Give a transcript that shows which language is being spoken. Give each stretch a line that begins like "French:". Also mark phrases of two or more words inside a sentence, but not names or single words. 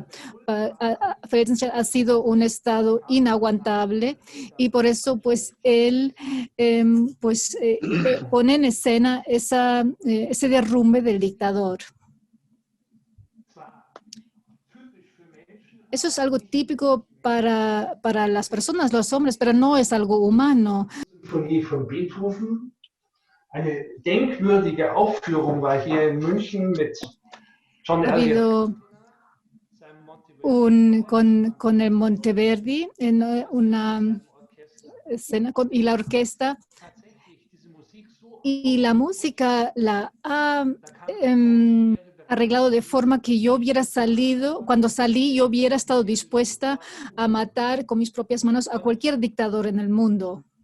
Spanish: Felsenstein ha sido un estado inaguantable y por eso pues él pone en escena ese derrumbe del dictador. Eso es algo típico para las personas, los hombres, pero no es algo humano.
German: Sinfonie von Beethoven. Eine denkwürdige Aufführung war hier in München mit John
Spanish: Ha habido con el Monteverdi en una escena y la orquesta, y la música la ha arreglado de forma que yo hubiera salido, cuando salí yo hubiera estado dispuesta a matar con mis propias manos a cualquier dictador en el mundo.